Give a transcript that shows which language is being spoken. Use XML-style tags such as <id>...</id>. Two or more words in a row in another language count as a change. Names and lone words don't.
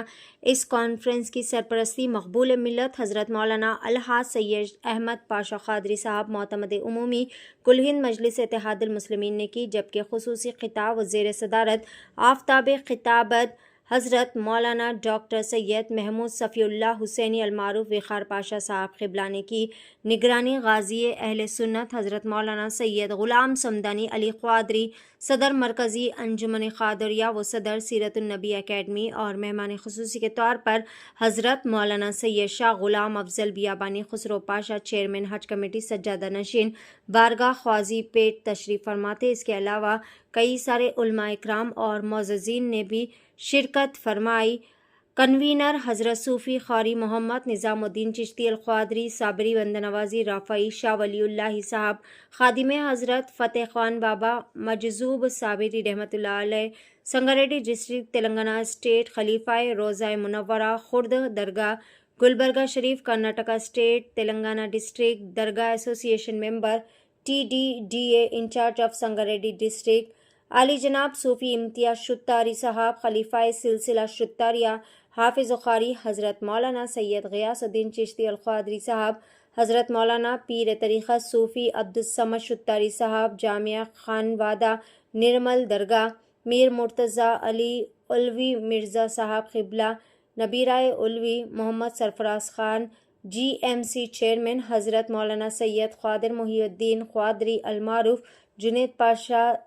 <ur>اس کانفرنس کی سرپرستی مقبول ملت حضرت مولانا الحاج سید احمد پاشا قادری صاحب معتمد عمومی کل ہند مجلس اتحاد المسلمین نے کی، جبکہ خصوصی خطاب زیر صدارت آفتاب خطابت حضرت مولانا ڈاکٹر سید محمود صفی اللہ حسینی المعروف وقار پاشا صاحب قبلہ نے کی. نگرانی غازی اہل سنت حضرت مولانا سید غلام صمدانی علی قادری، صدر مرکزی انجمن قادریہ و صدر سیرت النبی اکیڈمی، اور مہمان خصوصی کے طور پر حضرت مولانا سید شاہ غلام افضل بیابانی خسرو پاشا، چیئرمین حج کمیٹی سجادہ نشین بارگاہ خواجی پیٹ تشریف فرماتے. اس کے علاوہ کئی سارے علما اکرام اور معززین نے بھی شرکت فرمائی. کنوینر حضرت صوفی خاری محمد نظام الدین چشتی القادری، صابری بندہ نوازی رفاعی شاہ ولی اللہ صاحب، خادم حضرت فتح خان بابا مجذوب صابری رحمۃ اللہ علیہ,</ur> <en>Sangareddy District Telangana State,</en> <ur>خلیفۂ روضہ منورہ خورد درگاہ، گلبرگہ شریف कर्नाटका स्टेट,</ur> <en>Telangana District Dargah Association member, TDDA in-charge of Sangareddy District,</en> <ur>عالی جناب صوفی امتیاز شطاری صاحب، خلیفۂ سلسلہ شطاریہ, حافظ قاری حضرت مولانا سید غیاث الدین چشتی القادری صاحب، حضرت مولانا پیر طریقت صوفی عبدالصمد شطاری صاحب، جامعہ خانوادہ نرمل درگاہ، میر مرتضیٰ علی علوی مرزا صاحب قبلہ، نبیرۂ علوی محمد سرفراز خان، GMC چیئرمین حضرت مولانا سید قادر محی الدین قادری المعروف جنید پاشا</ur>